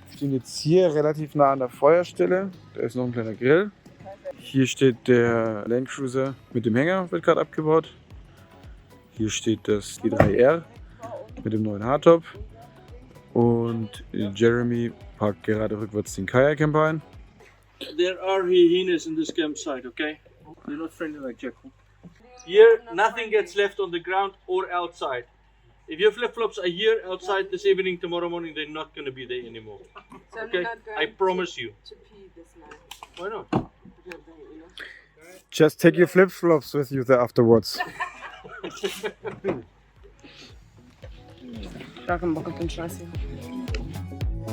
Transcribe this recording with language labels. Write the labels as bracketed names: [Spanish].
[German] Wir sind jetzt hier relativ nah an der Feuerstelle. Da ist noch ein kleiner Grill. Hier steht der Land Cruiser mit dem Hänger, wird gerade abgebaut. Hier steht das G3R mit dem neuen Hardtop. Und Jeremy parkt gerade rückwärts den Kajakcamper ein. [English] There are hyenas in this campsite, okay? They're not friendly like jackal. Here, nothing gets left on the ground or outside. If your flip-flops are here outside this evening, tomorrow morning, they're not going to be there anymore. So Okay? I promise you. to pee this night. Why not? Just take your flip-flops with you there afterwards. [German] Gar keinen Bock auf den Scheiß hier.